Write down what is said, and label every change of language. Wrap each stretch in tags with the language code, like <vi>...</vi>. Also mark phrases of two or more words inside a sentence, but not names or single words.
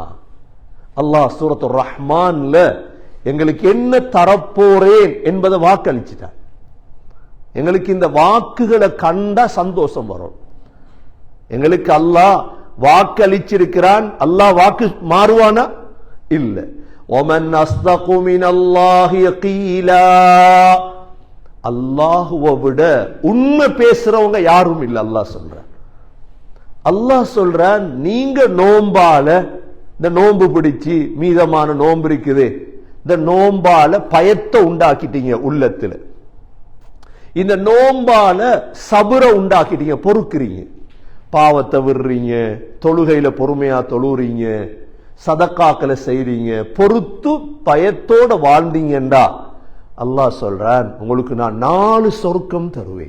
<ta>அல்லாஹ் சூரத்துர் ரஹ்மான்ல எங்களுக்கு என்ன தரப்போறேன் என்பதை வாக்களிச்சிட்டார். எங்களுக்கு இந்த வாக்குகளை கண்டா சந்தோஷம் வரும். எங்களுக்கு அல்லாஹ் வாக்களிச்சிருக்கிறான். அல்லாஹ் வாக்கு மாறுவானா? இல்ல.</ta> <ar>وَمَنْ أَصْدَقُ مِنَ اللَّهِ قِيلًا.</ar> <ta>அல்லாஹ்வை விட உண்மை பேசுறவங்க யாரும் இல்லை. அல்லாஹ் சொல்றான். அல்லாஹ் சொல்றான், நீங்க நோம்பால இந்த நோன்பு பிடிச்சி மீதமான நோன்பு இருக்குது, இந்த நோம்பால பயத்தை உண்டாக்கிட்டீங்க உள்ளத்துல, இந்த நோம்பால சபுர உண்டாக்கிட்டீங்க, பொறுக்கிறீங்க, பாவத்தை விடுறீங்க, தொழுகையில பொறுமையா தொழுறீங்க, சதக்காக்களை செய்றீங்க, பொறுத்து பயத்தோட வாழ்ந்தீங்கண்டா அல்லாஹ் சொல்றான் உங்களுக்கு நான் 4 சொர்க்கம் தருவேன்.</ta>